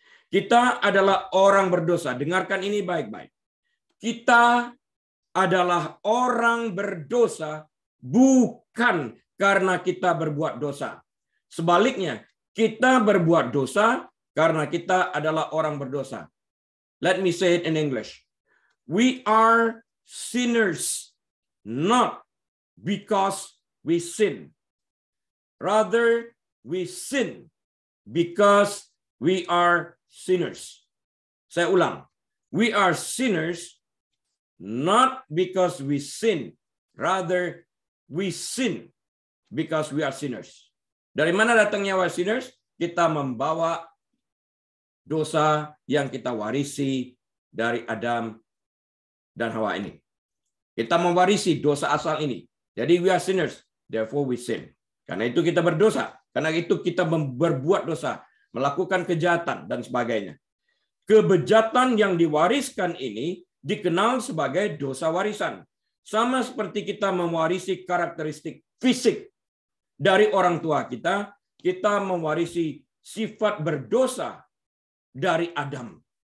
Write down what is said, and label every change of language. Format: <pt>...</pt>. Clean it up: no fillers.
<id>Kita adalah orang berdosa. Dengarkan ini baik-baik. Kita adalah orang berdosa bukan karena kita berbuat dosa. Sebaliknya, kita berbuat dosa karena kita adalah orang berdosa.</id> <en>Let me say it in English. We are sinners not because we sin. Rather, we sin because we are sinners.</en> <id>Saya ulang.</id> <en>We are sinners not because we sin. Rather, we sin because we are sinners.</en> <id>Dari mana datangnya</id> <en>we are sinners?</en> <id>Kita membawa dosa yang kita warisi dari Adam dan Hawa ini. Kita mewarisi dosa asal ini.</id> <en>Jadi we are sinners, therefore we sin.</en> <id>Karena itu kita berdosa. Karena itu kita berbuat dosa, melakukan kejahatan dan sebagainya. Kebejatan yang diwariskan ini dikenal sebagai dosa warisan. Sama seperti kita mewarisi karakteristik fisik dari orang tua kita, kita mewarisi sifat berdosa dari Adam.</id>